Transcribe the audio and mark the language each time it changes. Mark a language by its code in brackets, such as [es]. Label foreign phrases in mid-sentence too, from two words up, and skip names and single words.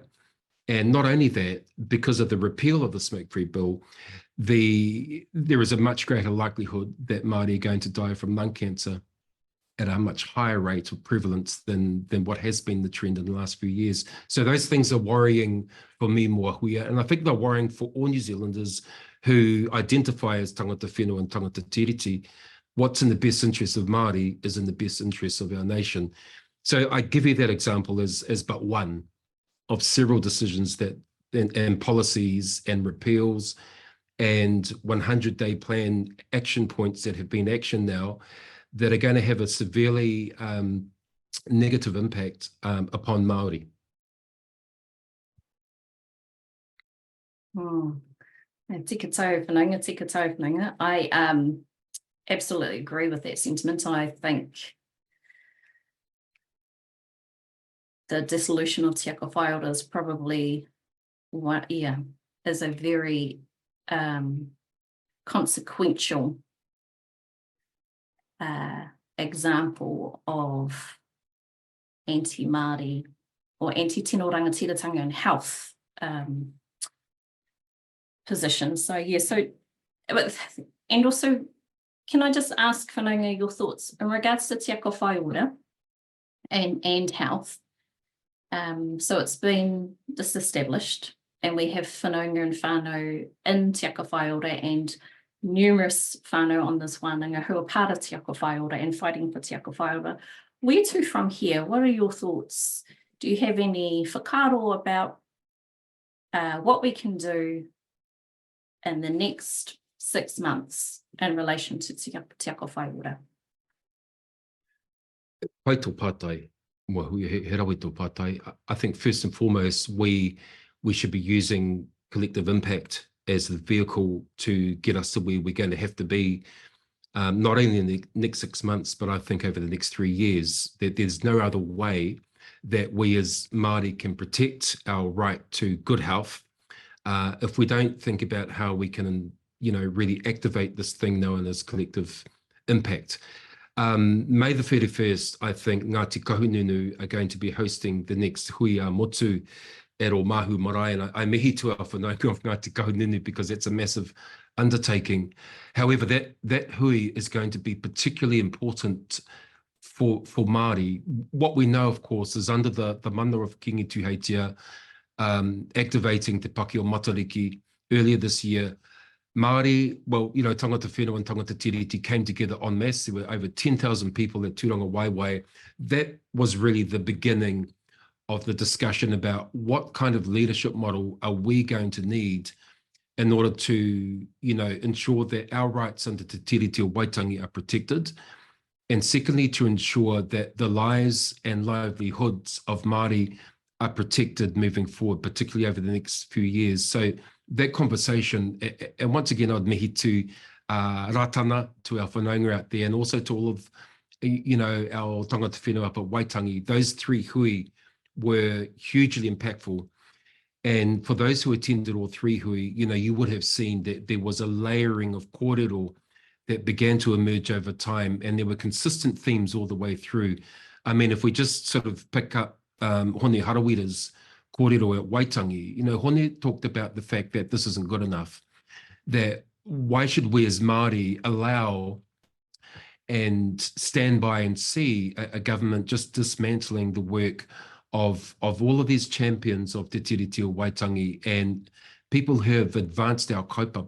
[en] And not only that, because of the repeal of the smoke-free bill, there is a much greater likelihood that Māori are going to die from lung cancer at a much higher rate of prevalence than what has been the trend in the last few years. So those things are worrying for me, Moahuia, and I think they're worrying for all New Zealanders who identify as [mi] tangata whenua [en] and [mi] tangata tiriti. [en] What's in the best interest of Māori is in the best interest of our nation. So I give you that example as but one. of several decisions that and policies and repeals and 100-day plan action points that have been actioned now that are going to have a severely negative impact upon Māori. [mi] Tika tau whanaunga, tika tau whanaunga. [en] I absolutely agree with that sentiment. I think the dissolution of Te Ako Whaiora is probably is a very consequential example of anti-Māori or anti- [mi] tino rangatiratanga [en] and health positions. So yeah, and also, can I just ask Whanaunga your thoughts in regards to Te Ako Whaiora and health? So it's been disestablished, and we have whanaunga and whānau in Te Ako Whaiora and numerous whānau on this wānanga who are part of Te Ako Whaiora and fighting for Te Ako Whaiora. Where to from here? What are your thoughts? Do you have any whakaaro about what we can do in the next 6 months in relation to Te Ako Whaiora? [mi] Pai tō pātai, mua hui he rawe tō pātai. [en] I think first and foremost, we should be using collective impact as the vehicle to get us to where we're going to have to be, not only in the next 6 months, but I think over the next 3 years, that there's no other way that we as Māori can protect our right to good health if we don't think about how we can, really activate this thing known as collective impact. May the 31st, I think Ngāti Kahungunu are going to be hosting the next Hui a Motu at Omahu Marae, and I mihi to our whanaunga of Ngāti Kahungunu because it's a massive undertaking. However, that hui is going to be particularly important for Māori. What we know, of course, is under the mana of Kingi Tuheitia activating Te Paki o Matariki earlier this year, Māori, [mi] tangata whenua [en] and [mi] tangata tiriti [en] came together en masse. There were over 10,000 people at Tūranga Waiwai. That was really the beginning of the discussion about what kind of leadership model are we going to need in order to, ensure that our rights under Te Tiriti o Waitangi are protected. And secondly, to ensure that the lives and livelihoods of Māori are protected moving forward, particularly over the next few years. So that conversation, and once again, I'd mihi to Ratana, to our whanaunga out there, and also to all of, our [mi] tangata whenua [en] up at Waitangi. Those 3 hui were hugely impactful. And for those who attended all 3 hui, you would have seen that there was a layering of kōrero that began to emerge over time, and there were consistent themes all the way through. I mean, if we just sort of pick up Hone Harawira's kōrero at Waitangi, Hone talked about the fact that this isn't good enough, that why should we as Māori allow and stand by and see a government just dismantling the work of all of these champions of Te Tiriti o Waitangi and people who have advanced our kaupapa?